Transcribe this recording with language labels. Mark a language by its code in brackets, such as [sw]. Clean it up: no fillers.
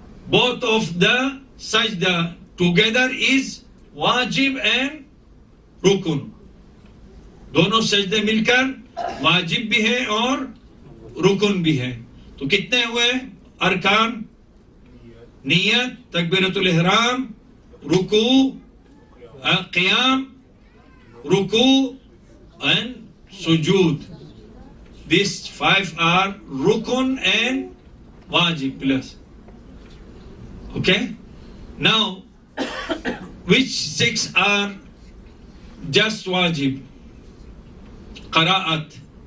[en] Both of the sajda together is wajib and rukun. [ur] دونوں سجدے مل کر واجب بھی ہے اور رکن بھی ہے. تو کتنے ہوئے ارکان؟ نیت، تکبیرۃ الاحرام، رکوع، قیام، رکوع and sujood. [en] These five are rukun and wajib plus. Okay? Now, which six are just wajib? Qira'at.